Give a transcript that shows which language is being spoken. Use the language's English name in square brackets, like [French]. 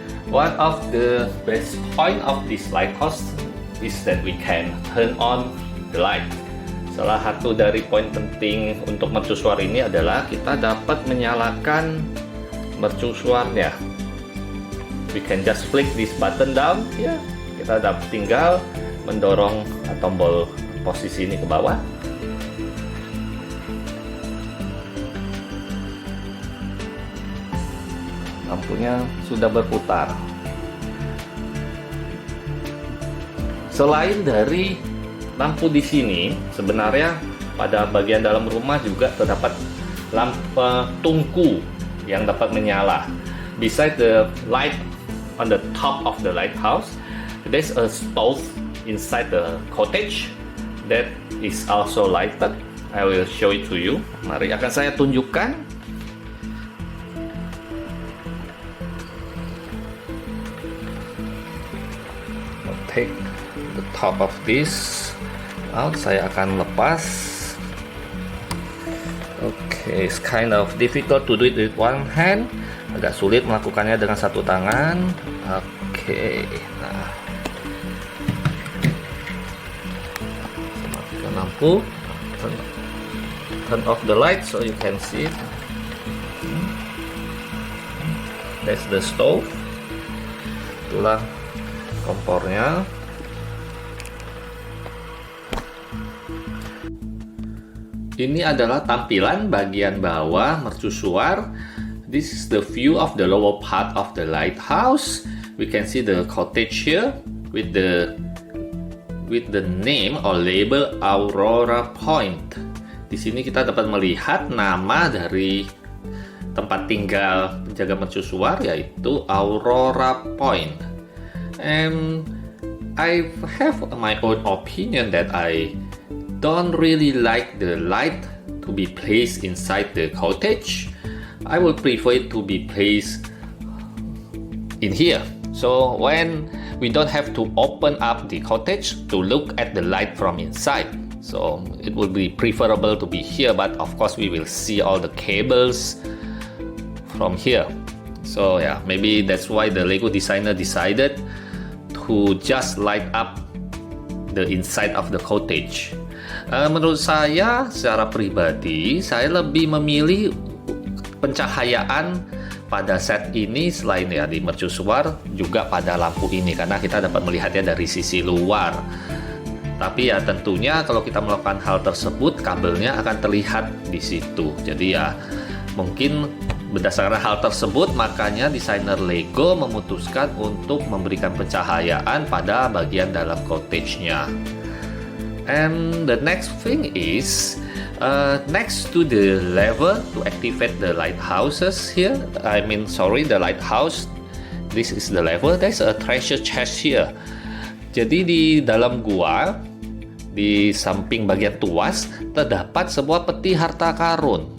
[English] One of the best point of this lighthouse is that we can turn on the light. [Indonesian] Salah satu dari poin penting untuk mercusuar ini adalah kita dapat menyalakan mercusuarnya. [English] We can just flick this button down, [Indonesian] ya. Kita dapat tinggal mendorong tombol posisi ini ke bawah. Lampunya sudah berputar. Selain dari lampu di sini, sebenarnya pada bagian dalam rumah juga terdapat lampu tungku yang dapat menyala. [English] Beside the light on the top of the lighthouse, there's a stove inside the cottage that is also lighted. I will show it to you. [Indonesian] Mari akan saya tunjukkan. [English] I'll take the top of this out. [Indonesian] Saya akan lepas. [English] Okay, it's kind of difficult to do it with one hand. [Indonesian] Agak sulit melakukannya dengan satu tangan. Okay, nah. [English] Lampu, turn off the light so you can see it. That's the stove. [Indonesian] Itulah kompornya. Ini adalah tampilan bagian bawah mercusuar. [English] This is the view of the lower part of the lighthouse. We can see the cottage here with the name or label Aurora Point. [Indonesian] Di sini kita dapat melihat nama dari tempat tinggal penjaga mercusuar, yaitu Aurora Point. [English] And I have my own opinion that I don't really like the light to be placed inside the cottage. I would prefer it to be placed in here. So when we don't have to open up the cottage to look at the light from inside. So it would be preferable to be here, but of course we will see all the cables from here. So yeah, maybe that's why the Lego designer decided to just light up the inside of the cottage. [Indonesian] Menurut saya secara pribadi, saya lebih memilih pencahayaan pada set ini selain ya di mercusuar juga pada lampu ini, karena kita dapat melihatnya dari sisi luar. Tapi ya tentunya kalau kita melakukan hal tersebut, kabelnya akan terlihat di situ. Jadi ya mungkin berdasarkan hal tersebut, makanya desainer Lego memutuskan untuk memberikan pencahayaan pada bagian dalam cottage-nya. [English] And the next thing is next to the lever to activate the lighthouses here. The lighthouse. This is the lever. There's a treasure chest here. [Indonesian] Jadi di dalam gua, di samping bagian tuas, terdapat sebuah peti harta karun.